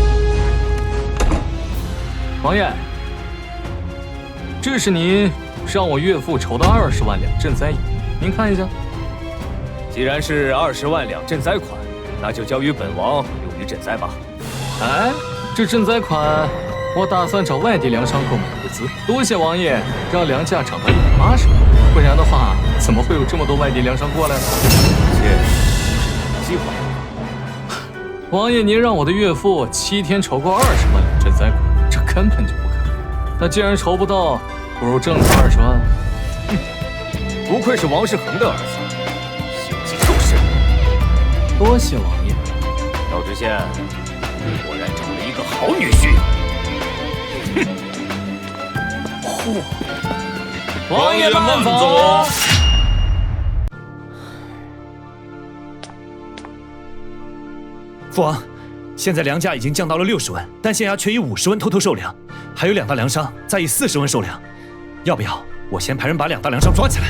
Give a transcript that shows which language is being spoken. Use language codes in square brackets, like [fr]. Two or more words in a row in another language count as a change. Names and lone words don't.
[zh] 王爷，这是您让我岳父筹的20万两赈灾银。您看一下，既然是20万两赈灾款，那就交于本王用于赈灾吧。哎，这赈灾款，我打算找外地粮商购买物资。多謝王爷讓糧價漲到180，不然的話，怎麼會有這麼多外地糧商過來呢？這是計劃。王爺，您讓我的岳父7天籌夠20萬兩賑災款，這根本就不可能。那既然籌不到，不如贈他20萬。不愧是王世恆的兒子，心機夠深。多謝王爺。趙知縣果然找了一個好女婿。王爺慢走。父王，现在粮价已经降到了60万，但县衙却以50万偷偷售粮，还有2大粮商再以40万售粮，要不要我先派人把2大粮商抓起来？